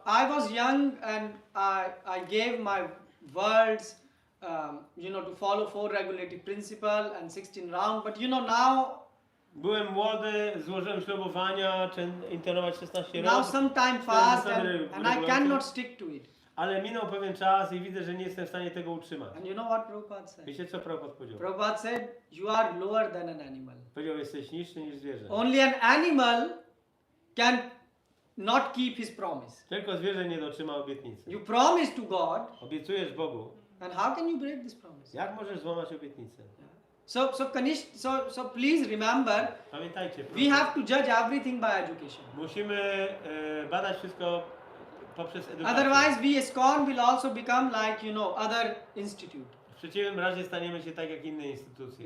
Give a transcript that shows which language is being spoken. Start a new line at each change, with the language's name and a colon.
English: I was young and I gave my words, to follow 4 regulative principle and 16 round, but now
Polish: byłem młody, złożyłem ślubowania, intonować 16
English: now
Polish: razy,
English: sometime passed and I cannot stick to it.
Polish: ale minął pewien czas i widzę, że nie jestem w stanie tego utrzymać.
English: And you know what Prabhupada said?
Polish: Wiecie co Prabhupada powiedział?
English: Prabhupada said, you are lower than an animal.
Polish: Powiedział, jesteś niższy niż zwierzę.
English: Only an animal can not keep his promise.
Polish: Tylko zwierzę nie dotrzyma obietnicy.
English: You promise to God,
Polish: Obiecujesz Bogu.
English: and how can you break this promise?
Polish: Jak możesz złamać obietnicę?
English: So please remember,
Polish: Pamiętajcie,
English: we have to judge everything by education.
Polish: musimy badać wszystko poprzez edukację.
English: Otherwise, we ISKCON will also become like, other institute.
Polish: W przeciwnym razie staniemy się tak jak inne instytucje.